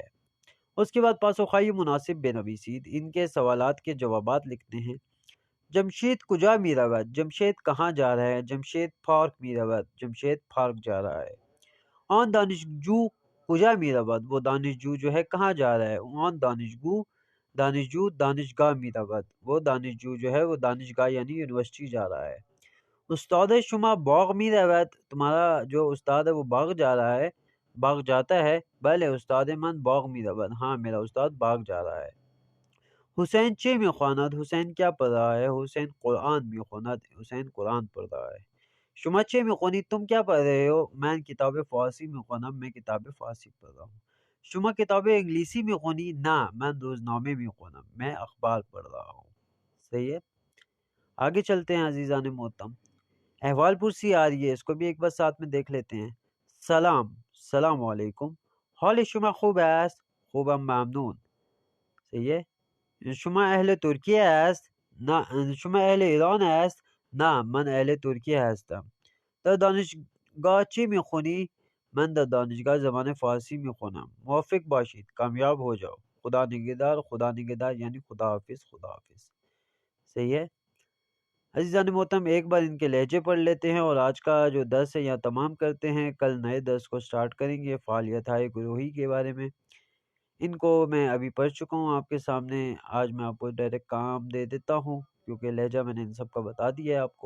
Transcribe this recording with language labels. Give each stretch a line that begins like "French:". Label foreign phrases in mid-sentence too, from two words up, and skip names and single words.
Urdu: اس کے بعد
Persian: پاسخائی مناسب بنویسید.
Urdu: ان کے سوالات کے جوابات لکھتے ہیں.
Persian: جمشید کجا میرود.
Urdu: جمشید کہاں جا رہا ہے.
Persian: جمشید پارک میرود.
Urdu: جمشید پارک جا رہا ہے.
Persian: آن دانشجو کجا میرود.
Urdu: وہ دانشجو جو ہے کہاں جا رہا ہے.
Persian: آن دانشجو دانشگاہ میرود.
Urdu: وہ دانشجو جو ہے وہ دانشگاہ یعنی یونیورسٹی جا رہا ہے.
Persian: استاد شما باغ میرود.
Urdu: تمہارا جو استاد ہے وہ باغ جا رہا ہے، باغ جاتا ہے.
Persian: بلے استاد من باغ میرود.
Urdu: ہاں میرا استاد باغ جا رہا ہے.
Persian: حسین چه میخواند.
Urdu: حسین کیا پڑھ رہا ہے.
Persian: حسین قرآن میخواند.
Urdu: حسین قرآن پڑھ رہا ہے.
Persian: شما چه میخونید.
Urdu: تم کیا پڑھ رہے ہو.
Persian: من کتاب فارسی میخوانم.
Urdu: میں کتاب فارسی پڑھ رہا ہوں.
Persian: شما کتاب انگلیسی میخونی. نه من روزنامه میخوانم.
Urdu: میں اخبار پڑھ رہا ہوں. صحیح ہے. آگے چلتے ہیں عزیزان محترم. احوال پرسی آ رہی ہے، اس کو بھی ایک بار ساتھ میں دیکھ لیتے ہیں.
Persian: سلام. سلام علیکم. حال شما خوب است. خوبم ممنون.
Urdu: صحیح ہے.
Persian: شما اهل ترکیه است؟ نه. شما اهل ایران است؟ نه من اهل ترکیه هستم. در دانشگاه چی میخونی؟ من در دانشگاه زبان فارسی میخونم. موفق باشید.
Urdu: کامیاب ہو جاؤ.
Persian: خدا نگہدار. خدا نگہدار
Urdu: یعنی خدا حافظ. خدا حافظ. صحیح ہے. عزیزان محترم ایک بار ان کے لہجے پڑھ لیتے ہیں اور آج کا جو درس ہے یہاں تمام کرتے ہیں. کل نئے درس کو سٹارٹ کریں گے
Persian: فعالیت ہائے گروہی
Urdu: کے بارے میں. ان کو میں ابھی پڑھ چکا ہوں آپ کے سامنے. آج میں آپ کو ڈائریکٹ کام دے دیتا ہوں کیونکہ لہجہ میں نے ان سب کا بتا دیا ہے آپ کو.